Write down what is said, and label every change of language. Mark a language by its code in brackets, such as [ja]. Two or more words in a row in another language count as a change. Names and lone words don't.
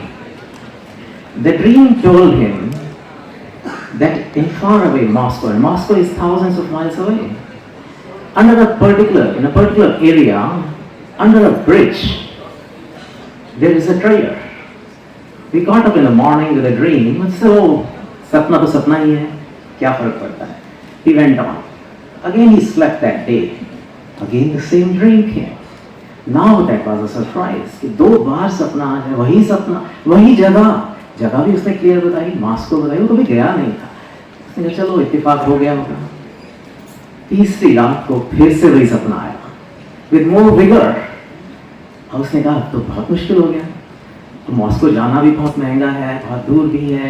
[en] The dream told him that in faraway Moscow, and Moscow is thousands of miles away, in a particular area, under a bridge, there is a treasure. We got up in the morning with a dream and said, [hi] ओह, सपना तो सपना ही है, क्या फ़र्क पड़ता है. [en] He went on. Again he slept that day. Again the same dream came. Now that was a surprise. [hi] कि 2 बार सपना आ जाए, वही सपना, वही जगह भी उसने क्लियर बताई, मास्को बताई, वो कभी गया नहीं था। उसने कहा चलो इत्तेफाक हो गया होगा। तीसरी रात को फिर से वही सपना आया, [en] with more vigor. [hi] और उसने कहा तो बहुत मुश्किल हो गया, तो मॉस्को जाना भी बहुत महंगा है, बहुत दूर भी है।